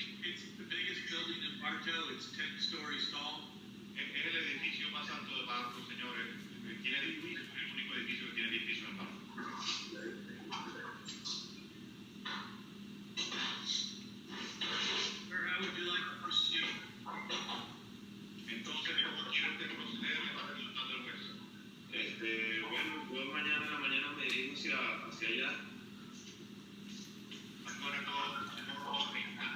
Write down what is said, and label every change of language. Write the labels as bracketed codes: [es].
[en] It's the biggest building in Bartow. It's 10 stories tall. [es] Es el edificio más alto de Bartow, señores. Tiene edificio, es el único edificio que tiene edificio en Bartow. [en] Sir, how would you like to proceed? [es] Entonces, ¿cómo quiere usted proceder? Le está preguntando el juez. Bueno, yo mañana en la mañana me dirijo hacia allá. [en] I'm gonna go tomorrow morning.